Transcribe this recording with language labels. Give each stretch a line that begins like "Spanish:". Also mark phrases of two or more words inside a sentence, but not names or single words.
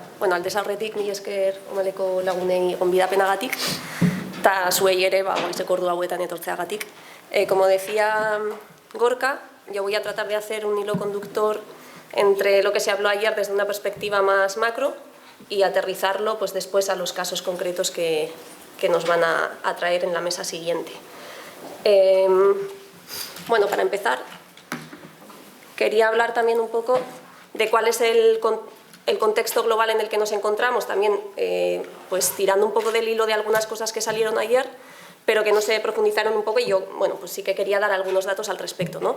Basque: bueno, aldez aurretik mila esker omaleko lagunei gonbidapenagatik, eta zuei ere, goizeko ordu hauetan etortzeagatik.
Spanish: Como decía Gorka, yo voy a tratar de hacer un hilo conductor entre lo que se habló ayer desde una perspectiva más macro y aterrizarlo pues, después a los casos concretos que nos van a traer en la mesa siguiente. Bueno, para empezar, quería hablar también un poco de cuál es el contexto global en el que nos encontramos, también pues tirando un poco del hilo de algunas cosas que salieron ayer, pero que no se profundizaron un poco y yo, bueno, pues sí que quería dar algunos datos al respecto, ¿no?